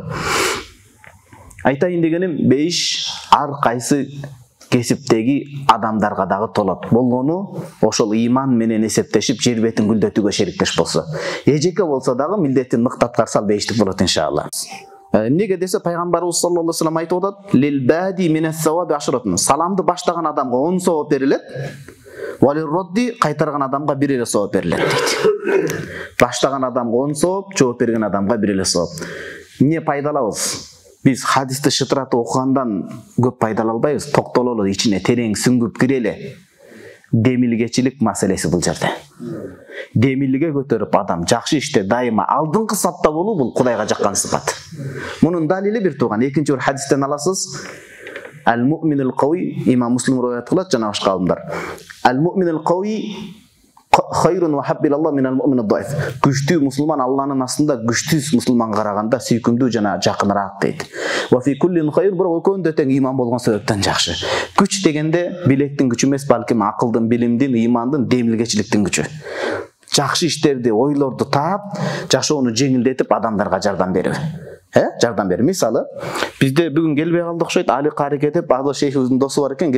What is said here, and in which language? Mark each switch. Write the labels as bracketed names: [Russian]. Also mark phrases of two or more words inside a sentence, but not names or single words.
[Kyrgyz] Айтайын дегеним, бейиш ар кайсы кесиптеги адамдарга дагы толот. Болгону ошол иман менен эсептешип жер бетин гүлдөтүүгө шериктеш болсо. Эжеке болсо дагы милдетин мыкты аткарса бейиштик болот иншалла. Эмнеге десе, пайгамбарыбыз [Arabic] صلى الله عليه وسلم [Kyrgyz] айтып атат: [Arabic] "للبادئ من الثواب عشرة." [Kyrgyz] Саламды баштаган адамга 10 савап берилет. [Arabic] وللرادّ, [Kyrgyz] кайтарган адамга 1 эле савап берилет дейт. Баштаган адамга 10 савап, жооп берген адамга 1 эле савап. Эмне пайдалабыз? Биз хадисти шытыратып окугандан көп пайдала албайбыз, токтололу, ичине терең сүңгүп кирели. Демилгечилик маселеси бул жерде. Демилге көтөрүп адам жакшы иште дайыма алдыңкы сапта болуу бул Кудайга жаккан сыпат. Мунун далили бир тууган, экинчи бир хадистен аласыз. [Arabic] المؤمن القوي, [Kyrgyz] имам Муслим риwayat кылат жана башка аалымдар. [Arabic] المؤمن القوي خير وأحب إلى الله من المؤمن الضعيف. [Kyrgyz] Күчтүү мусулман Алланын астында күчтүү мусулманга караганда сүйкүмдүү жана жакыныраак дейт. [Arabic] وفي كل خير, [Kyrgyz] бирок экөөндө тең иман болгон себептен жакшы. Күч дегенде билектин күчү эмес, балким акылдын, билимдин, имандын, демилгечиликтин күчү. Жакшы иштерди, ойлорду таап, жашоону жеңилдетип адамдарга жардам берүү. жардам бер. Мисалы, бизде бүгүн келбей калды окшойт. Али Карике деп Адыл шейхибиздин досу бар экен.